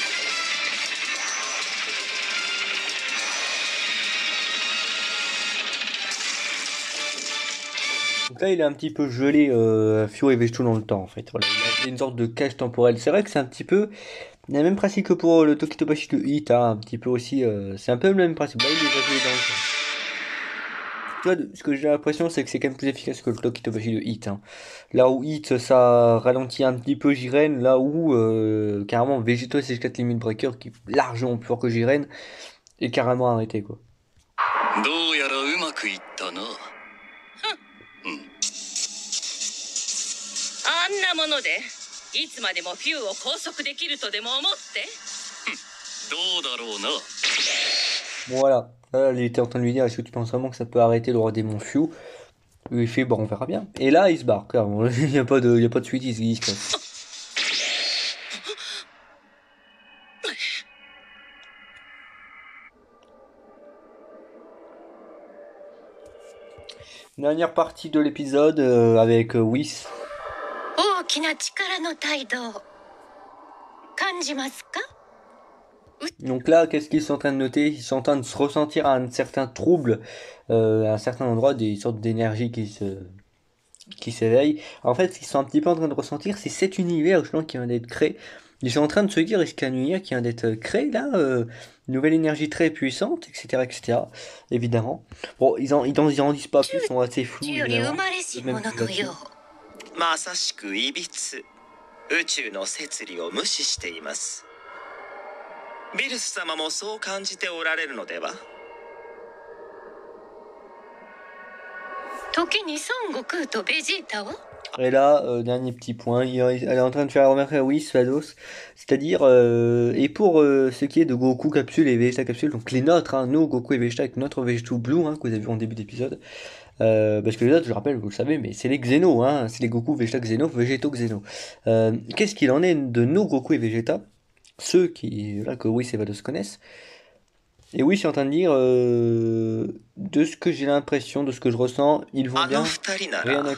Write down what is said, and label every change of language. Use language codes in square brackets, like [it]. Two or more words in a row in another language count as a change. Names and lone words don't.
[fr] こ Donc là, il est un petit peu gelé, Fio et Végéto dans le temps, en fait. Voilà, il a une sorte de cage temporelle. C'est vrai que c'est un petit peu le même principe que pour le Tokitobashi de Hit, hein, un petit peu aussi. C'est un peu le même principe. Là, il est gelé dans le temps. Tu vois, ce que j'ai l'impression, c'est que c'est quand même plus efficace que le Tokitobashi de Hit, hein. Là où Hit, ça ralentit un petit peu Jiren, là où carrément Végéto et CH4 Limit Breaker, qui est largement plus fort que Jiren, est carrément arrêté, quoi. [ja] どうやらうまくいったな。あんなものでいつまでもフューを拘束できるとでも思って。どうだろうな。 [fr] Bon, voilà. Là, il était en train de lui dire, est-ce que tu penses vraiment que ça peut arrêter le roi démon Fio? Il fait, bon, on verra bien. Et là, il se barre, clairement. Il n'y a pas de, il y a pas de suite, il se casse. Dernière partie de l'épisode avec Whis. [ja] 大きな力の態度を感じますか？ [fr] Donc là, qu'est-ce qu'ils sont en train de noter? Ils sont en train de se ressentir un certain trouble à un certain endroit, des sortes d'énergie qui s'éveillent. En fait, ce qu'ils sont un petit peu en train de ressentir, c'est cet univers justement qui vient d'être créé. Ils sont en train de se dire, est-ce qu'il y a un univers qui vient d'être créé là, une nouvelle énergie très puissante, etc., etc. Évidemment. Bon, ils en disent pas plus, ils sont assez flous. [ja] より生 [fr] Évidemment. [ja] まれし者のよう。まさしくいびつ宇宙の摂理を無視しています。ビルス様もそう感じておられるのでは？時に孫悟空とベジータは [fr] Et là, dernier petit point, elle est en train de faire remarquer à Whis, Vados, c'est-à-dire, et pour ce qui est de Goku Capsule et Vegeta Capsule, donc les nôtres, hein, nos Goku et Vegeta avec notre Vegeto Blue, hein, que vous avez vu en début d'épisode, parce que les autres, je rappelle, vous le savez, mais c'est les Xeno, hein, c'est les Goku, Vegeta Xeno, Vegeto Xeno. Qu'est-ce qu'il en est de nos Goku et Vegeta, ceux qui, là, que Whis et Vados connaissent? Et oui, je suis en train de dire, de ce que j'ai l'impression, de ce que je ressens, ils vont あ bien, [ja] の二人な [fr] rien